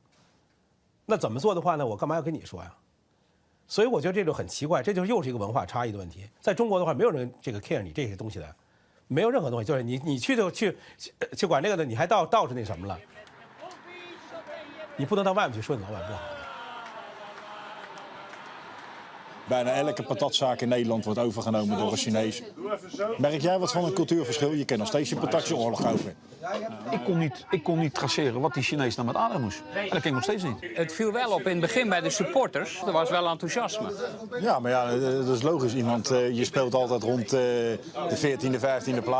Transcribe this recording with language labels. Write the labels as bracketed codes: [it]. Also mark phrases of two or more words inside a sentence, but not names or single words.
[zh] 那怎么做的话呢？我干嘛要跟你说呀？所以我觉得这就很奇怪，这就是又是一个文化差异的问题。在中国的话，没有人这个 care 你这些东西的，没有任何东西，就是你去管这个的，你还倒是那什么了。你不能到外面去说你老板不好。 [nl] bijna elke patatzaak in Nederland wordt overgenomen door een Chinees. Merk jij wat van een cultuurverschil? Je kent nog steeds je patatjeoorlog over. Ik kon niet traceren wat die Chinees nou met ADO moest. En dat ken ik nog steeds niet. Het viel wel op in het begin bij de supporters. Er was wel enthousiasme. Ja, maar ja, dat is logisch. Je speelt altijd rond de 14e, 15e plaats.